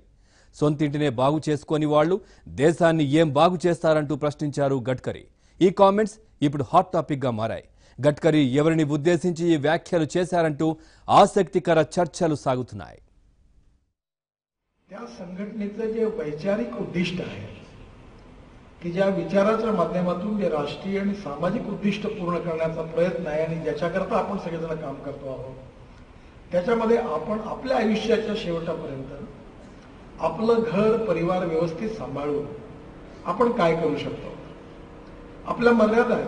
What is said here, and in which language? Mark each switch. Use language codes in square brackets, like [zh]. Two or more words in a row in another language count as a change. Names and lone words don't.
[te] సొంతింటినే బాగు చేసుకొని వాళ్ళు దేశాన్ని ఏం బాగు చేస్తారంటూ ప్రశ్నించారు గడ్కరీ. ఈ కామెంట్స్ ఇప్పుడు [en] hot topic [te] గా మారాయి. గడ్కరీ ఎవరిని ఉద్దేశించి ఈ వ్యాఖ్యలు చేశారంటూ ఆసక్తికర చర్చలు సాగుతున్నాయి. [mr] त्या संघटनेचं जे वैचारिक उद्दिष्ट आहे की ज्या विचाराच्या माध्यमातून जे राष्ट्रीय आणि सामाजिक उद्दिष्ट पूर्ण करण्याचा प्रयत्न आहे आणि ज्याच्याकरता आपण सगळेजण काम करतो आहोत, त्याच्यामध्ये आपण आपल्या आयुष्याच्या शेवटापर्यंत आपलं घर परिवार व्यवस्थित सांभाळून आपण काय करू शकतो, आपल्या मर्यादा आहेत.